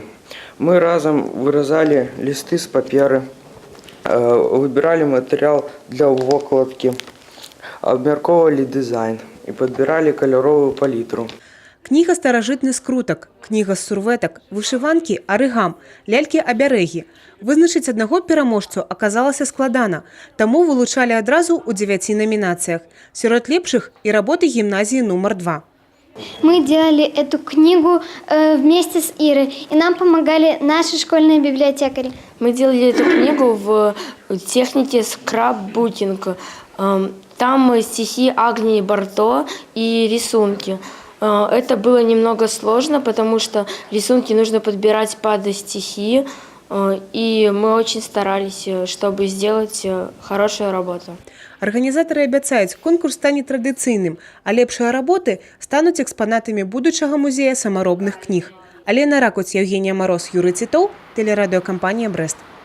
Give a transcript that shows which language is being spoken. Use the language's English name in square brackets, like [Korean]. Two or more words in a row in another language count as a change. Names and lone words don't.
[Belarusian] Мы разам выразалі лісты з паперы, выбіралі матэрыял для вокладкі, абмяркоўвалі дызайн і падбіралі каляровую палітру. Кніга старажытны скрутак, кніга з сурвэтак, вышыванкі, арыгам, лялькі-абярэгі. Вызначыць аднаго пераможцу аказалася складана, таму вылучалі адразу ў 9 номінацыях. Сярод лепшых і работы гімназіі нумар 2. [Russian] Мы делали эту книгу вместе с Ирой, и нам помогали наши школьные библиотекари. Мы делали эту книгу в технике скраббукинг. Там стихи Агнии Барто и рисунки. Это было немного сложно, потому что рисунки нужно подбирать под стихи, и мы очень старались, чтобы сделать хорошую работу. [Belarusian] Арганізатары абяцаюць, конкурс стане традыцыйным, а лепшыя работы стануць экспанатамі будучага музея самаробных кніг. [Russian] Алена Ракуць, Евгения Мороз, Юрый Титов, телерадиокомпания «Брест».